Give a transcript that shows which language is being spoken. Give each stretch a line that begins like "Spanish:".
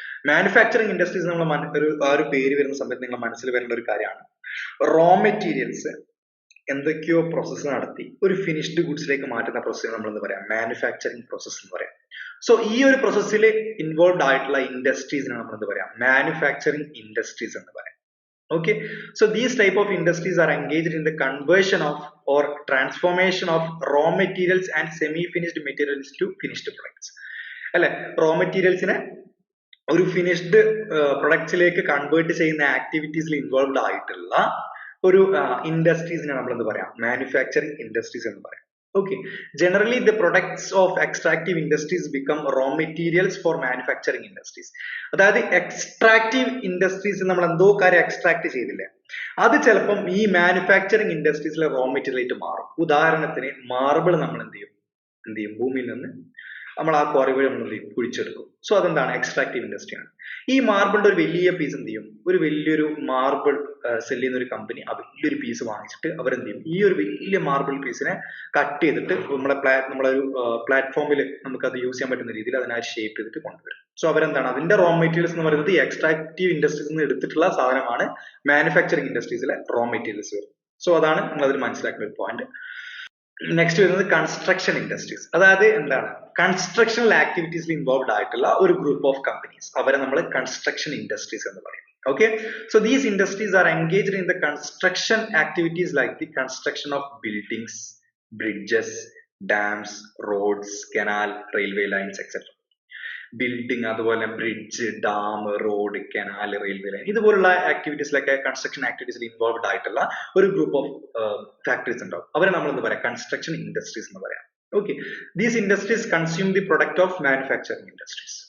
Malayalam: Manufacturing industries നമ്മൾ ആ ഒരു പേര് വരുന്ന സമയത്ത് നിങ്ങളുടെ മനസ്സിൽ വരേണ്ട ഒരു കാര്യമാണ്. റോ മെറ്റീരിയൽസ് എന്തൊക്കെയോ പ്രോസസ്സ് നടത്തി ഒരു ഫിനിഷ്ഡ് ഗുഡ്സിലേക്ക് മാറ്റുന്ന പ്രോസസ്സിന് നമ്മൾ എന്ന് പറയാം മാനുഫാക്ചറിങ് പ്രോസസ് എന്ന് പറയാം. സോ ഈ ഒരു പ്രോസസ്സിൽ ഇൻവോൾവ് ആയിട്ടുള്ള ഇൻഡസ്ട്രീസിനെ നമ്മൾ എന്ത് പറയാം, മാനുഫാക്ചറിങ് ഇൻഡസ്ട്രീസ് എന്ന് പറയാം.
English: Okay, so these type of industries are engaged in the conversion of or transformation of raw materials and semi-finished materials to finished products.
Malayalam: അല്ലെ, റോ മെറ്റീരിയൽസിനെ ഒരു ഫിനിഷ്ഡ് പ്രൊഡക്ട്സിലേക്ക് കൺവേർട്ട് ചെയ്യുന്ന ആക്ടിവിറ്റീസിൽ ഇൻവോൾവ്ഡ് ആയിട്ടുള്ള ഒരു ഇൻഡസ്ട്രീസിനെ നമ്മൾ എന്ത് പറയാം, മാനുഫാക്ചറിങ് ഇൻഡസ്ട്രീസ് എന്ന് പറയാം.
English: Okay, generally the products of extractive industries become raw materials for manufacturing industries.
Malayalam: അതായത് എക്സ്ട്രാക്റ്റീവ് ഇൻഡസ്ട്രീസ് നമ്മൾ എന്തോ കാര്യം എക്സ്ട്രാക്ട് ചെയ്തില്ലേ, അത് ചിലപ്പം ഈ മാനുഫാക്ചറിങ് ഇൻഡസ്ട്രീസിലെ റോ മെറ്റീരിയൽ ആയിട്ട് മാറും. ഉദാഹരണത്തിന് മാർബിൾ നമ്മൾ എന്ത് ചെയ്യും ഭൂമിയിൽ നിന്ന് നമ്മൾ ആ ക്വാറി വഴി നമ്മൾ കുഴിച്ചെടുക്കും. സോ അതെന്താണ്, എക്സ്ട്രാക്റ്റീവ് ഇൻഡസ്ട്രി ആണ്. ഈ മാർബിളിന്റെ ഒരു വലിയ പീസ് എന്ത് ചെയ്യും, ഒരു വലിയൊരു മാർബിൾ സെല് ചെയ്യുന്ന ഒരു കമ്പനി ആ വലിയൊരു പീസ് വാങ്ങിച്ചിട്ട് അവരെന്ത് ചെയ്യും, ഈ ഒരു വലിയ മാർബിൾ പീസിനെ കട്ട് ചെയ്തിട്ട് നമ്മളെ ഒരു പ്ലാറ്റ്ഫോമിൽ നമുക്ക് അത് യൂസ് ചെയ്യാൻ പറ്റുന്ന രീതിയിൽ അതിനെ ഷേപ്പ് ചെയ്തിട്ട് കൊണ്ടുവരും. സോ അവരെന്താണ്, അതിന്റെ റോ മെറ്റീരിയൽസ് എന്ന് പറയുന്നത് ഈ എക്സ്ട്രാക്റ്റീവ് ഇൻഡസ്ട്രീസ് നിന്ന് എടുത്തിട്ടുള്ള സാധനമാണ് മാനുഫാക്ചറിങ് ഇൻഡസ്ട്രീസിലെ റോ മെറ്റീരിയൽസ് വരുന്നത്. സോ അതാണ് നിങ്ങൾ അതിൽ മനസ്സിലാക്കുന്ന ഒരു പോയിന്റ്. നെക്സ്റ്റ് വരുന്നത് കൺസ്ട്രക്ഷൻ ഇൻഡസ്ട്രീസ്. അതായത് എന്താണ്, കൺസ്ട്രക്ഷണൽ ആക്ടിവിറ്റീസിൽ ഇൻവോൾവ്ഡ് ആയിട്ടുള്ള ഒരു ഗ്രൂപ്പ് ഓഫ് കമ്പനീസ്, അവരെ നമ്മൾ കൺസ്ട്രക്ഷൻ ഇൻഡസ്ട്രീസ് എന്ന് പറയും.
English: Okay, so these industries are engaged in the construction activities like the construction of buildings, bridges, dams, roads, canal, railway lines, etc.
Malayalam: Building, അതുപോലെ bridge, dam, road, canal, railway line, ഇതുപോലുള്ള ആക്ടിവിറ്റീസിലൊക്കെ construction ആക്ടിവിറ്റീസിൽ involved ആയിട്ടുള്ള ഒരു group of factories ഉണ്ടാവും. അവരെ നമ്മൾ എന്ത് പറയാം, construction industries എന്ന് പറയാം. Okay,
English: These industries consume the product of manufacturing industries.